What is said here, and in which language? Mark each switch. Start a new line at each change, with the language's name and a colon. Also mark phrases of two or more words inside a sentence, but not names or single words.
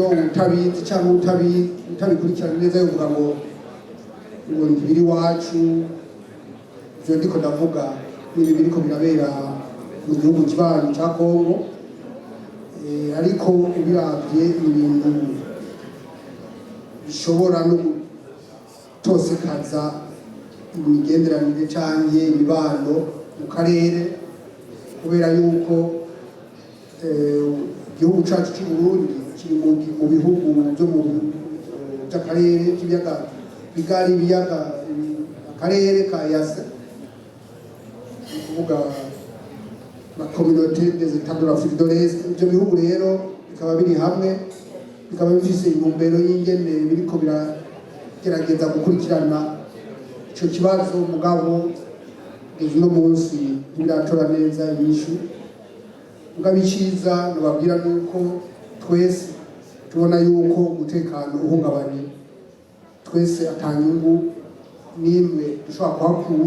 Rundi: utabizi cyangwa utabikurikirana neza yovuga ngo ntibiri iwacu ivyo ndiko ndavuga n'ibi biriko birabera mu gihugu kibanyi cya Kongo ariko ubiravye ibintu bishobora no gutosekaza imigenderanire canke imibano mu karere kubera yuko igihugu cacu cy'u Burundi kiri mu bihugu byo mu by'akarere k'ibiyaga bigari ibiyaga akarere ka Yase kuvuga
French: la communauté des États de l'Afrique de l'Est
Rundi: ibyo bihugu rero bikaba biri hamwe bikaba bifise intumbero y'ingene biriko biragerageza gukurikirana icyo kibazo mugabo uno munsi ntibiratora neza inyishu. Mugabo icyiza nababwira nuko twese tubona yuko umutekano uhungabanye, twese atanyungu n'imwe dushobora kuhakura.